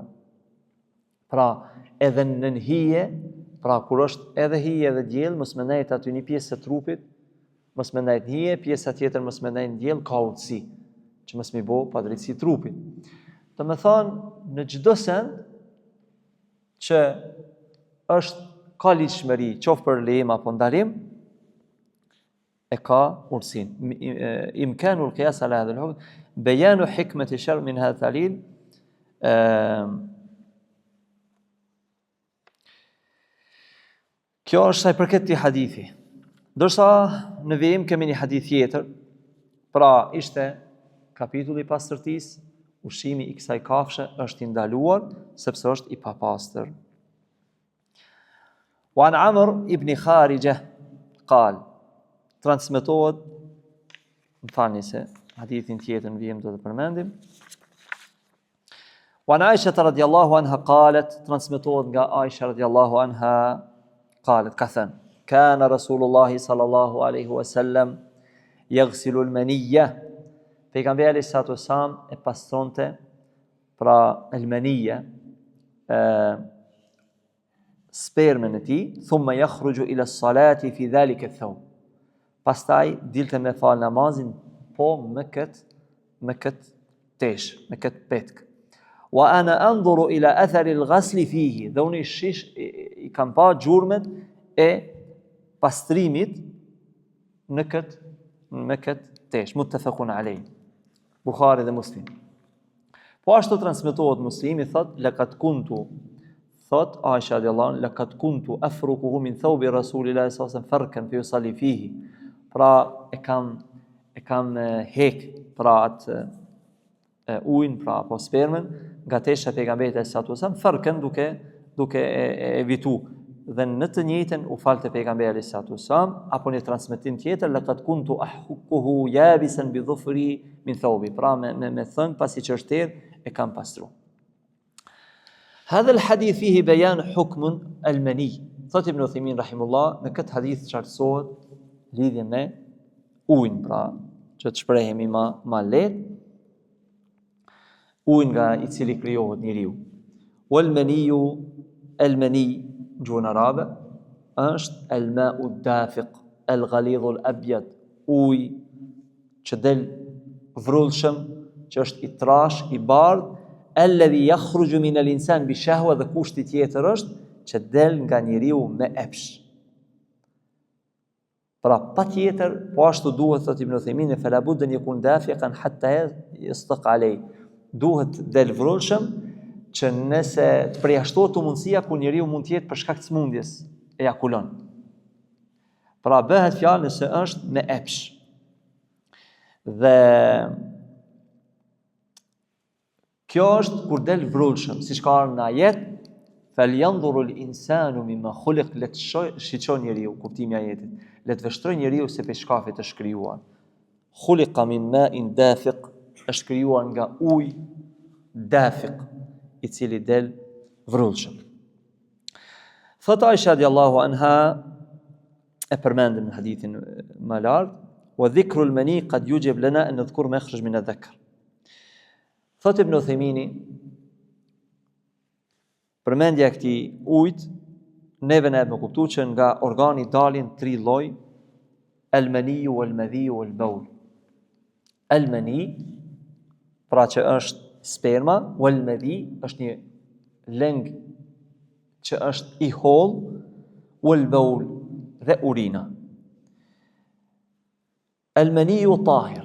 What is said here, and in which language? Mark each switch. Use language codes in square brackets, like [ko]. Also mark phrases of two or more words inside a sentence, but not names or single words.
[sq] Pra, edhe në hije, pra kur është edhe hije edhe diell, mos mendojt aty një pjesë e trupit, mos mendojt hije, pjesa tjetër mos mendojt diell, ka urtësi, që mos mi bo padrejtësi trupit. Do të thonë, në çdo send që është ka ligjshmëri, qoftë për lejim apo ndalim, e ka urtësinë. [ar] إمكان القياس على هذا الحكم، بيان حكمة الشرع من هذا الدليل. [sq] Kjo është sa i përket këtij hadithi. Ndërsa në vijim kemi një hadith tjetër, pra ishte kapitulli i pastërtisë, ushqimi i kësaj kafshë është i ndaluar sepse është i papastër. [ar] وعن عمرو بن خارجة قال, [sq] transmetohet, më falni se hadithin tjetër në vijim do të përmendim. [ar] وعن عائشة رضي الله عنها قالت, [sq] transmetohet nga [ar] Aisha رضي الله عنها قالت, [sq] ka thënë: [ar] كان رسول الله صلى الله عليه وسلم يغسل المني. [sq] Pejgamberi [ar] صلى الله عليه وسلم [sq] e pastronte pra al-maniyya, spermën e tij, [ar] ثم يخرج إلى الصلاة في ذلك الثوب. [sq] Pastaj dilte me fal namazin po me kët tesh, me kët petk. [ar] وأنا أنظر إلى أثر الغسل فيه. [sq] Dhe unë i kam pa gjurmët e pastrimit me kët tesh, [ar] متفق عليه. [sq] Buhari dhe Muslim. Po ashtu transmetohet Muslimi thot [ar] لقد كنت, [sq] thot [ar] Aisha رضي الله عنها، لقد كنت أفركه من ثوب رسول الله صلى الله عليه وسلم فركا في يصلي فيه. [sq] Pra e kam hek pra atë ujin, pra apo spermën nga tesha pejgamberit [ar] صلى الله عليه وسلم [sq] farkan duke evitu. Dhe në të njëjtën u falte pejgamberi [ar] صلى الله عليه وسلم, [sq] apo një transmetim tjetër [ar] لقد كنت أحكه يابسا بظفري من ثوبه, [sq] pra me thën pasi që është erë e kam pastru. [ar] هذا الحديث فيه بيان حكم المني. [sq] Thot Ibn Uthaymin rahimullah, në këtë hadith qartësohet lidhje me ujin, pra që të shprehemi ma lehtë, ujin nga i cili krijohet njeriu. [ar] والمني المني [sq] gjuhën arabe është [ar] الماء الدافق، الغليظ الأبيض, [sq] uj që del vrullshëm, që është i trash, i bardh, [ar] الذي يخرج من الإنسان بشهوة, [sq] dhe kushti tjetër është që del nga njeriu me epsh. Pra patjetër, po ashtu duhet, thot Ibn Uthaymin, [ar] فلا بد أن يكون دافقا حتى يستق عليه. [sq] Duhet del vrullshëm, që nëse të përjashtohet mundësia ku njeriu mund të jetë për shkak të smundjes, ejakulon. Pra bëhet fjalë nëse është me epsh. Dhe kjo është kur del vrullshëm, siç ka ardhur në ajet, [ar] فلينظر الإنسان مم خلق, [sq] le të shiqon njeriu, kuptimi i ajetit, le të vështroj njeriu se prej shkafit është krijuar. [ar] خلق من ماء دافق, [sq] është krijuar nga ujë dafiq, i cili del vrullshëm. Thot Aisha [ar] رضي الله عنها, [sq] e përmendim në hadithin më lart, [ar] وذكر المني قد يوجب لنا أن نذكر ما يخرج من الذكر. [sq] Thot Ibn Uthaymini, përmendja e këtij ujit neve na e më kuptu që nga organi dalin 3 lloj, [ar] المني والمذي والبول. المني, [sq] pra që është sperma, wal-madhi është një lëng që është i hollë, wal-bawl dhe urina. [ar] المني طاهر.